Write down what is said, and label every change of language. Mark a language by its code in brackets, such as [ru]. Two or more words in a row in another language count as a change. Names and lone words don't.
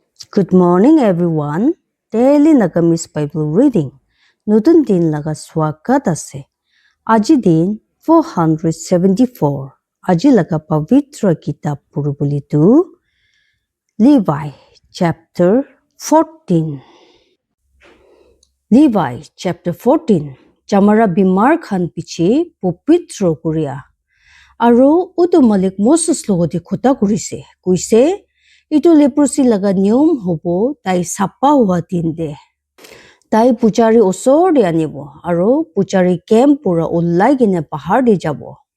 [en] Good morning everyone. Daily Nagamis Bible reading. [nag] Nutun din laga swagat ase. Aji din 474. Aji laga pavitra kitab purubuli tu Levi chapter 14. Levi chapter 14. Chamara bimar khan piche popitro kuria. Aro utu malik Moses logodi khota kurise. Kuise itu leprosi laga niyom hobo tai sapa hua din de. Tai puchari osor de anibo. Aro puchari camp pura ulai gine pahar de jabo.